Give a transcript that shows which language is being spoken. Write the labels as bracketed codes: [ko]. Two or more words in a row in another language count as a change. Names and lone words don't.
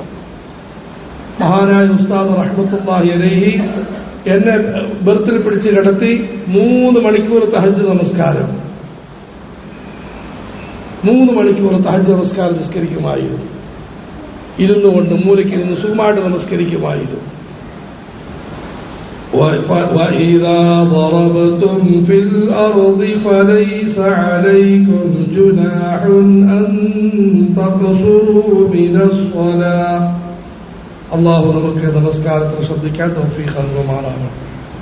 [ml] മഹാനായ ഉസ്താദ് [ar] رحمة الله عليه [ml] എന്നെ ബർത്തിൽ പിടിച്ച് കിടത്തി 3 മണിക്കൂർ തഹജ്ജുദ് നമസ്കാരം 3 മണിക്കൂർ തഹജ്ജുദ് നമസ്കാരം നിസ്കരിക്കുമായിരുന്നു. ഇരുന്നുകൊണ്ട് മൂലയ്ക്ക് നിന്ന് സുഖമായിട്ട് നമസ്കരിക്കുമായിരുന്നു. [ar] وَإِذَا ضَرَبْتُمْ فِي الْأَرْضِ فَلَيْسَ عَلَيْكُمْ جُنَاحٌ أَن تَقْصُرُوا مِنَ الصَّلَاةِ. [ml] അല്ലാഹു നമുക്ക് നമസ്കാരത്തെ ശ്രദ്ധിക്കാൻ തൗഫീഖ് നൽകുമാറാകട്ടെ.